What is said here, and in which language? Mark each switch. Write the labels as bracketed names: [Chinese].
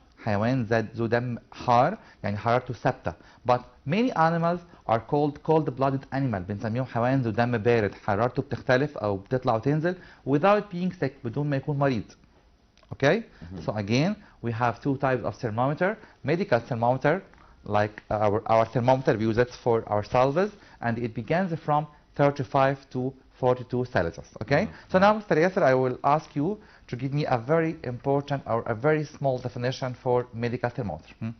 [Arabic] حيوان ذات ذو دم حار يعني حرارته ثابتة. [English] But many animals are called cold-blooded animal. [Arabic] بنسميهم حيوان ذو دم بارد حرارته بتختلف أو بتطلع وتنزل [English] without being sick [Arabic] بدون ما يكون مريض. [English] Okay? So again, we have two types of thermometer. Medical thermometer, like our thermometer, we use it for ourselves, and it begins from 35 to 42 Celsius. Okay? So now, Mr. Yasser, I will ask you to give me a very important or a very small definition for medical thermometer.